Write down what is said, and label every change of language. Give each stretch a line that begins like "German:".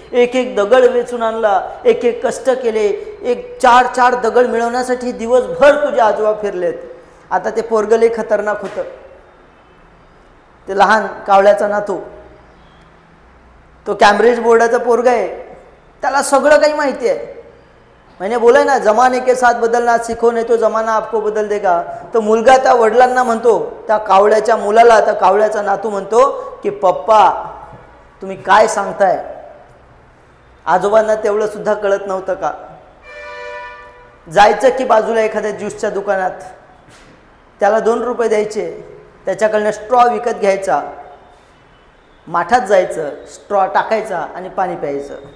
Marathi: एक एक दगड वेचून आणला, एक एक कष्ट केले. एक 4-4 दगड मिळवण्यासाठी दिवसभर तुझे आजोबा फिरलेत. आता ते पोरगं लई खतरनाक होतं. ते लहान कावळ्याचा नातू, तो कॅम्ब्रिज बोर्डाचा पोरगा आहे. त्याला सगळं काही माहिती आहे.
Hindi: मैंने बोला ना, जमाने के साथ बदलना सीखो नहीं तो जमाना आपको बदल देगा.
Marathi: तो मुलगा त्या वडिलांना म्हणतो, त्या कावळ्याच्या मुलाला, त्या कावळ्याचा नातू म्हणतो की पप्पा तुम्ही काय सांगताय. आजोबांना तेवढं सुद्धा कळत नव्हतं का. जायचं की बाजूला एखाद्या ज्यूसच्या दुकानात, त्याला 2 रुपये द्यायचे, त्याच्याकडनं स्ट्रॉ विकत घ्यायचा, माठात जायचं, स्ट्रॉ टाकायचा आणि पाणी प्यायचं.